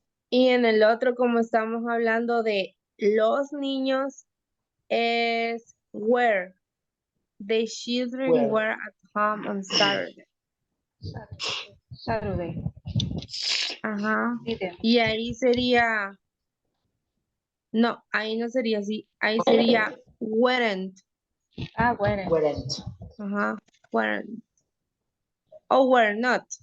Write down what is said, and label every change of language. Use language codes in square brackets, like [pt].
[es] Y en el otro, como estamos hablando de los niños, es were. [en] The children Were. were at home on Saturday. Saturday. [es] Ajá. [en] Didn't. [es] Y ahí sería, no, ahí no sería así. Ahí sería weren't. Ah, bueno. [en] Weren't. [es] Ajá. Weren't. O were not.